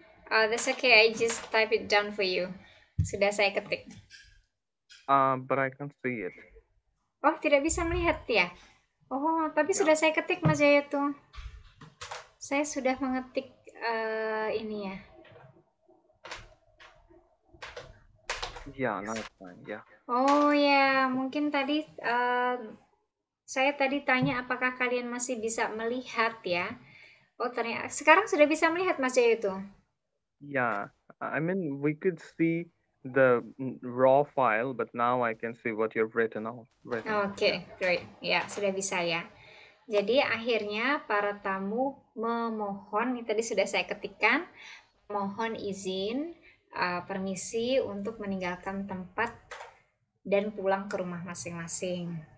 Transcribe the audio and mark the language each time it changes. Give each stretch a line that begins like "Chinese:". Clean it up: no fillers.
English: That's okay, I just type it down for you.
Indonesian: Sudah saya ketik.
English: But I can't see it.
Indonesian: Oh, tidak bisa melihat ya? Oh, tapi Ya. sudah saya ketik Mas Jaya tuh. Saya sudah mengetik ini ya.
English: Yeah, now it's fine. Yeah.
Indonesian: Oh ya, mungkin tadi saya tadi tanya apakah kalian masih bisa melihat ya? Oh, ternyata sekarang sudah bisa melihat Mas Jaya itu.
English: Yeah, I mean we could see the raw file, but now I can see what you've written out.
Indonesian: Oke, great. Ya, sudah bisa ya. Jadi akhirnya para tamu memohon, ini tadi sudah saya ketikkan, mohon izin, permisi untuk meninggalkan tempat dan pulang ke rumah masing-masing.